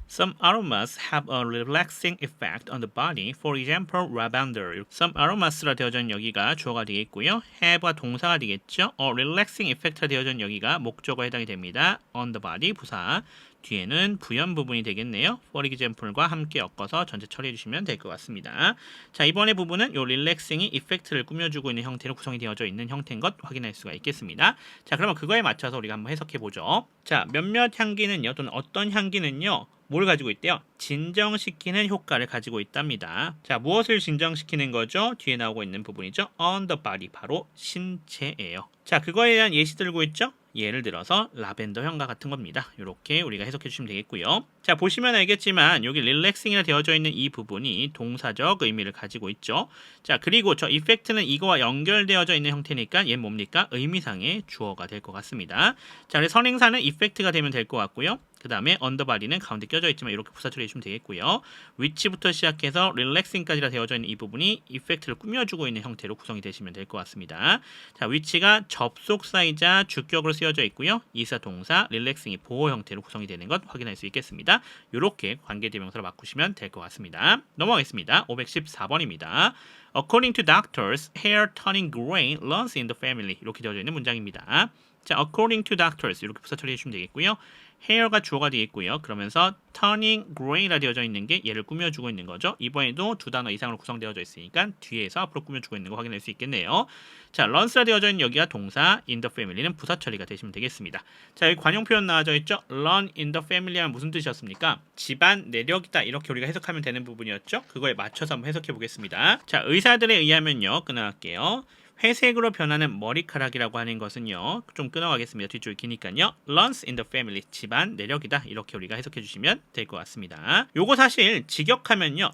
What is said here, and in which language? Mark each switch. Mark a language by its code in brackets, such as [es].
[en] Some aromas have a relaxing effect on the body. For example, lavender. [ko] Some aromas라 되어져 있는 여기가 주어가 되겠고요. have가 동사가 되겠죠. A relaxing effect가 되어져 있는 여기가 목적어에 해당이 됩니다. [en] on the body 부사. [ko] 뒤에는 부연 부분이 되겠네요. for example과 함께 엮어서 전체 처리해 주시면 될 것 같습니다. 자, 이번에 부분은 요 relaxing이 이펙트를 꾸며주고 있는 형태로 구성이 되어져 있는 형태인 것 확인할 수가 있겠습니다. 자, 그러면 그거에 맞춰서 우리가 한번 해석해 보죠. 자, 몇몇 향기는요, 또는 어떤 향기는요, 뭘 가지고 있대요? 진정시키는 효과를 가지고 있답니다. 자, 무엇을 진정시키는 거죠? 뒤에 나오고 있는 부분이죠. [en] on the body, [ko] 바로 신체예요. 자, 그거에 대한 예시 들고 있죠? 예를 들어서 라벤더 향과 같은 겁니다. 이렇게 우리가 해석해 주시면 되겠고요. 자, 보시면 알겠지만 여기 릴렉싱이라 되어져 있는 이 부분이 동사적 의미를 가지고 있죠. 자, 그리고 저 이펙트는 이거와 연결되어져 있는 형태니까 얘는 뭡니까? 의미상의 주어가 될 것 같습니다. 자, 그래서 선행사는 이펙트가 되면 될 것 같고요. 그 다음에 언더바디는 가운데 껴져 있지만 이렇게 부사 처리해주시면 되겠고요. 위치부터 시작해서 릴렉싱까지라 되어져 있는 이 부분이 이펙트를 꾸며주고 있는 형태로 구성이 되시면 될 것 같습니다. 자, 위치가 접속사이자 주격으로 쓰여져 있고요. 이사 동사, 릴렉싱이 보호 형태로 구성이 되는 것 확인할 수 있겠습니다. 이렇게 관계대명사로 바꾸시면 될 것 같습니다. 넘어가겠습니다. 514번입니다. [en] According to doctors, hair turning gray runs in the family. [ko] 이렇게 되어져 있는 문장입니다. 자, according to doctors 이렇게 부사 처리해 주시면 되겠고요. hair가 주어가 되겠고요. 그러면서 turning gray라 되어져 있는 게 얘를 꾸며주고 있는 거죠. 이번에도 두 단어 이상으로 구성되어져 있으니까 뒤에서 앞으로 꾸며주고 있는 거 확인할 수 있겠네요. 자, runs라 되어져 있는 여기가 동사, in the family는 부사 처리가 되시면 되겠습니다. 자, 여기 관용 표현 나와져 있죠. [en] run in the family [ko] 하면 무슨 뜻이었습니까? 집안 내력이다 이렇게 우리가 해석하면 되는 부분이었죠. 그거에 맞춰서 한번 해석해 보겠습니다. 자, 의사들에 의하면요. 끊어갈게요. 회색으로 변하는 머리카락이라고 하는 것은요. 좀 끊어가겠습니다. 뒤쪽이 기니까요. [en] runs in the family. [ko] 집안 내력이다. 이렇게 우리가 해석해 주시면 될 것 같습니다. 요거 사실 직역하면요.